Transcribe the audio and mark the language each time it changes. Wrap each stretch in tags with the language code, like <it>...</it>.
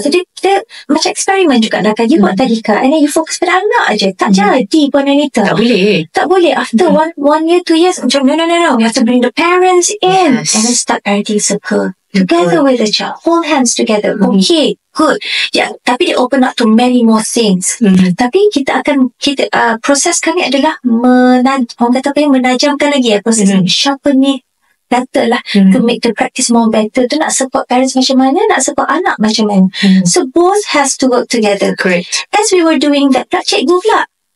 <ms>So dia macam eksperimen juga lah kan. You buat tadika and then you fokus pada anak aja. Tak jadi Puan Anita. Tak boleh. Tak boleh.</ms> <en>After one year, 2 years,</en> <ms>macam</ms> <en>no. We have to bring the parents in. Yes. And then start parenting circle. Together with the child. Hold hands together. Okay. Good. Yeah,</en> <ms>tapi dia</ms> <en>open up to many more things.</en> <ms>Tapi kita proses kami adalah menajamkan lagi proses ini.</ms> <en>Sharpen ni better lah, to make the practice more better.</en> <ms>Tu nak support parents macam mana, nak support anak macam mana.</ms> <en>So both has to work together. Correct. As we were doing that,</en> <ms>cikgu pula.</ms>